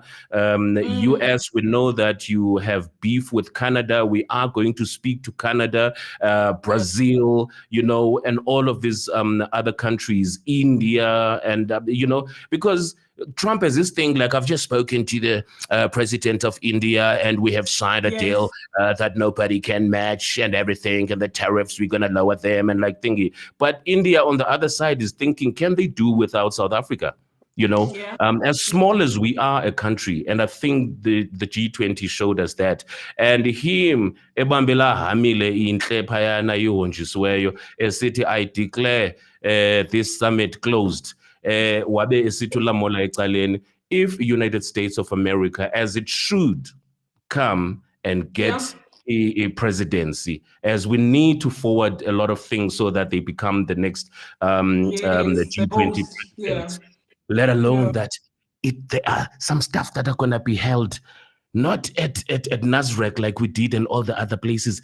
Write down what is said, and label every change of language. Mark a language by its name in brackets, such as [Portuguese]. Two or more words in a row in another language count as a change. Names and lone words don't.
[English] US, we know that you have beef with Canada, we are going to speak to Canada, Brazil, and all of these other countries, India, and, because Trump has this thing, like, I've just spoken to the president of India and we have signed a deal that nobody can match and everything, and the tariffs, we're going to lower them and like thingy. But India on the other side is thinking, can they do without South Africa? As small as we are a country, and I think the G20 showed us that. And him, [Xhosa] ebambela hamile inhle phayana ihonjisiweyo, esithi, [English] I declare this summit closed. [Xhosa] Wabe esithula mola ecaleni, [English] if United States of America, as it should, come and get a presidency, as we need to forward a lot of things so that they become the next the G20 presidents, let alone that there are some stuff that are going to be held not at Nasrec like we did in all the other places.